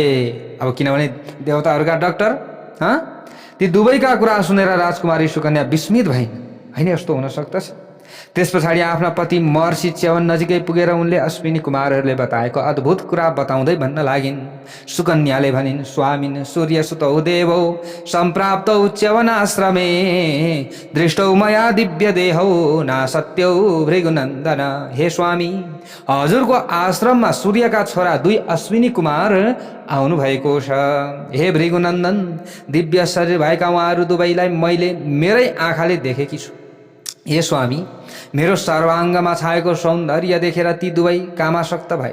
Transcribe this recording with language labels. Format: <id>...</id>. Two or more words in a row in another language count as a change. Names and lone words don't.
<ne>अब किनभने देवताहरूका डक्टर। ती दुवैका कुरा सुनेर राजकुमारी सुकन्या विस्मित भइन्। होइन, यस्तो हुन सक्दछ? त्यस पछाडि आफ्ना पति महर्षि च्यवन नजिकै पुगेर उनले अश्विनी कुमारहरूले बताएको अद्भुत कुरा बताउँदै भन्न लागिन्। सुकन्याले भनिन्,</ne> <sa>स्वामिन् सूर्यसुतौ देवौ सम्प्राप्तौ च्यवनाश्रमे दृष्टौ मया दिव्य देहौ नासत्यौ भृगुनन्दन।</sa> <ne>हे स्वामी, हजुरको आश्रममा सूर्यका छोरा दुई अश्विनी कुमार आउनु भएको छ। हे भृगुनन्दन, दिव्य शरीर भएका उहाँहरू दुवैलाई मैले मेरै आँखाले देखेकी छु। हे स्वामी, मेरो सर्वाङ्गमा छाएको सौन्दर्य देखेर ती दुवै कामासक्त भए।</ne>